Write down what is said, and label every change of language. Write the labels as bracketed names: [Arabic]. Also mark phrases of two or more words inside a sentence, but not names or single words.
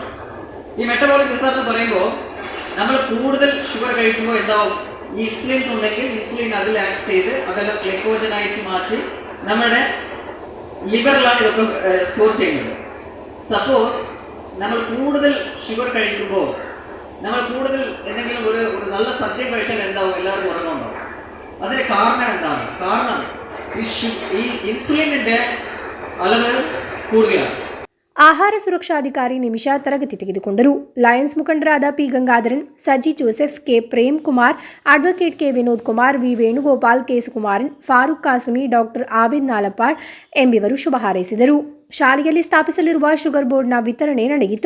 [Malayalam] ഈ [English] metabolic disorder [Malayalam] എന്ന് പറയുമ്പോൾ നമ്മൾ കൂടുതൽ ഷുഗർ കഴിക്കുമ്പോൾ എന്താവും, ഈ ഇൻസുലിൻസ് ഉണ്ടെങ്കിൽ ഇൻസുലിൻ അതിൽ ആക്ട് ചെയ്ത് അതെല്ലാം ഗ്ലൈക്കോജനായിട്ട് മാറ്റി നമ്മുടെ ലിവറിലാണ് ഇതൊക്കെ സ്റ്റോർ ചെയ്യുന്നത്. സപ്പോസ് നമ്മൾ കൂടുതൽ ഷുഗർ കഴിക്കുമ്പോൾ, നമ്മൾ കൂടുതൽ എന്തെങ്കിലും ഒരു നല്ല സദ്യ കഴിച്ചാൽ എന്താവും, എല്ലാവരും ഉറങ്ങുന്നുണ്ടാവും. അതിന് കാരണം എന്താണ്? കാരണം ഈ ഇൻസുലിനിൻ്റെ അളവ് കൂടുതലാണ്. [Kannada] ಆಹಾರ ಸುರಕ್ಷಾಧಿಕಾರಿ ನಿಮಿಷಾ ತರಗತಿ ತೆಗೆದುಕೊಂಡರು. ಲಯನ್ಸ್ ಮುಖಂಡರಾದ P ಗಂಗಾಧರನ್, ಸಜ್ಜಿ ಜೋಸೆಫ್, K ಪ್ರೇಮ್ ಕುಮಾರ್, ಅಡ್ವೊಕೇಟ್ K ವಿನೋದ್ ಕುಮಾರ್, V ವೇಣುಗೋಪಾಲ್, K ಸುಕುಮಾರನ್, ಫಾರೂಕ್ ಕಾಸಮಿ, ಡಾಕ್ಟರ್ ಆಬಿದ್ ನಾಲಪಾಡ್ ಎಂಬಿವರು ಶುಭ ಹಾರೈಸಿದರು. ಶಾಲೆಯಲ್ಲಿ ಸ್ಥಾಪಿಸಲಿರುವ ಶುಗರ್ ಬೋರ್ಡ್ನ ವಿತರಣೆ ನಡೆಯಿತು.